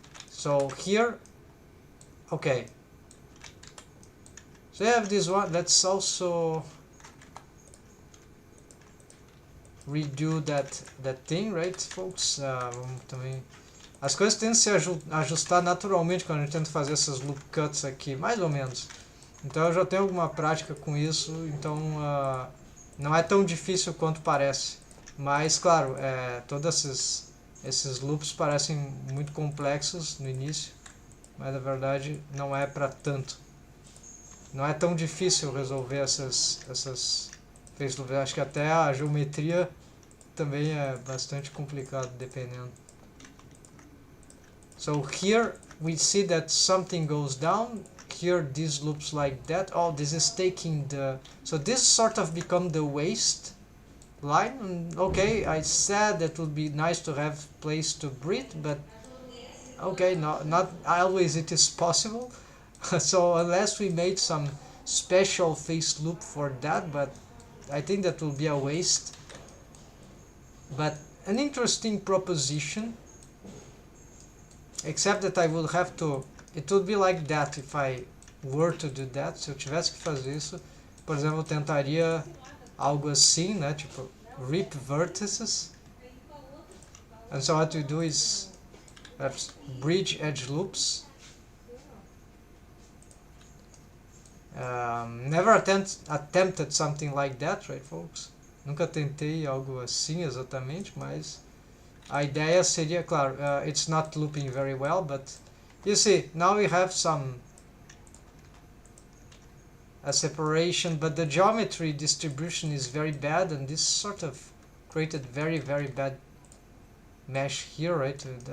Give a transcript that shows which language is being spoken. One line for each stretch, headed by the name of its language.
English: So here, okay, so I have this one. Let's also redo that thing, right, folks?
Portuguese: Vamos também, as coisas tendem a se ajustar naturalmente quando a gente tenta fazer essas loop cuts aqui, mais ou menos. Então eu já tenho alguma prática com isso, então não é tão difícil quanto parece. Mas claro, todos esses loops parecem muito complexos no início, mas na verdade não é para tanto. Não é tão difícil resolver essas face loops. Acho que até a geometria também é bastante complicado, dependendo.
English: So here we see that something goes down. Here this loops like that. Oh, this is taking the... So this sort of become the waste line. And okay, I said that would be nice to have place to breathe, but okay, not always it is possible. So unless we made some special face loop for that, but I think that will be a waste. But an interesting proposition, except that I will have to, it would be like that if I were to do that.
Portuguese: Se eu tivesse que fazer isso, por exemplo, eu tentaria algo assim, né, tipo rip vertices.
English: And so what we do is bridge edge loops. Never attempted something like that, right, folks?
Portuguese: Nunca tentei algo assim exatamente, mas a ideia seria, claro,
English: it's not looping very well, but you see, now we have a separation, but the geometry distribution is very bad, and this sort of created very, very bad mesh here, right?